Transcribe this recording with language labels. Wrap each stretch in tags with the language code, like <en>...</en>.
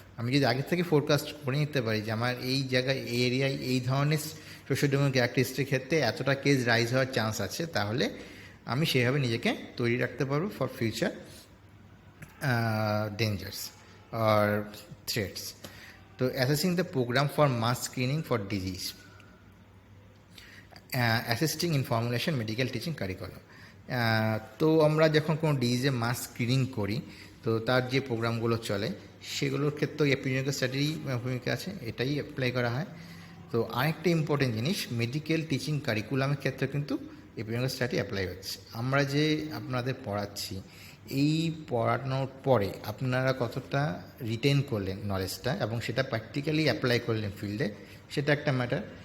<bn>আমি যদি আগে থেকে ফোরকাস্ট করে নিতে পারি যে আমার এই জায়গায়, এই এরিয়ায় এই ধরনের সোশিওডেমোগ্রাফিক ক্যারেক্টারিস্টিক ক্ষেত্রে এতটা কেস রাইজ হওয়ার চান্স আছে, তাহলে আমি সেভাবে নিজেকে তৈরি রাখতে পারবো</bn> <en>For future dangers or threats. So assessing the program for mass screening for disease, assisting in formulation medical teaching curriculum.</en> <bn>তো আমরা যখন কোনো ডিজিজে মাস স্ক্রিনিং করি, তো তার যে প্রোগ্রামগুলো চলে সেগুলোর ক্ষেত্রেও এপিডেমিক্যাল স্টাডির ভূমিকা আছে, এটাই অ্যাপ্লাই করা হয়। তো আরেকটা ইম্পর্টেন্ট জিনিস, মেডিকেল টিচিং কারিকুলামের ক্ষেত্রে কিন্তু এপিডেমিক্যাল স্টাডি অ্যাপ্লাই হচ্ছে। আমরা যে আপনাদের পড়াচ্ছি, এই পড়ানোর পরে আপনারা কতটা রিটেন করলেন নলেজটা এবং সেটা প্র্যাকটিক্যালি অ্যাপ্লাই করলেন ফিল্ডে, সেটা একটা ম্যাটার।</bn>